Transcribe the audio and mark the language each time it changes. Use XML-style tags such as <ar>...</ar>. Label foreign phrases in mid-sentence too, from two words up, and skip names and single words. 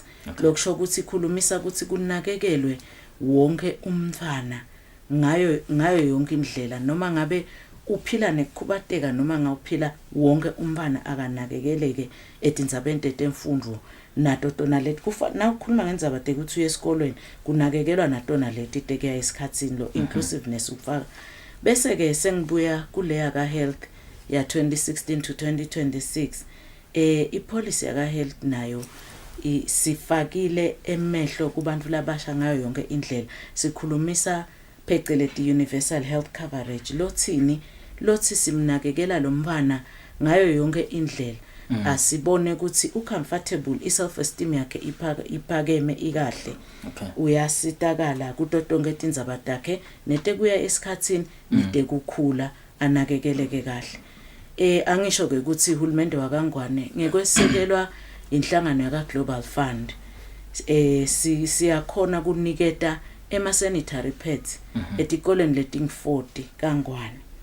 <ss>Lokusho ukuthi ikhulumisa ukuthi kunakekelwe wonke umntwana ngayo yonke indlela noma ngabe uphila nekukhubateka noma ngawuphila wonke umntwana akanakekeleke etindzabeni tetemfundo nato tona leti kufana ukukhuluma ngendzaba ukuthi uye esikolweni kunakekelwa natona leti tekuya esikhatsini lo inclusiveness ufaka bese ke sengibuya kuleya ka health ya 2016 to 2026 ipolicy ya ka health nayo sifakile emehlo kubantu labasha ngayo yonke indlela sikhulumisa phecelezi</ss> <en>universal health coverage</en> <ss>lothi simnakekela lo mntwana ngayo yonke indlela asibone ukuthi ucomfortable</ss> <en>iself esteem</en> <ss>yakhe iphakeme ikahle uyasitakala kutotonke tindzaba takhe netekuya esikhatsini netekukhula anakekeleke kahle angisho ke ukuthi uhulumende wakangwane ngekwesekelwa inhlangano yaka Global Fund siyakhona kuniketa ema</ss> <en>sanitary pads</en> <ss>etikoleni leting 40 kangwane.</ss>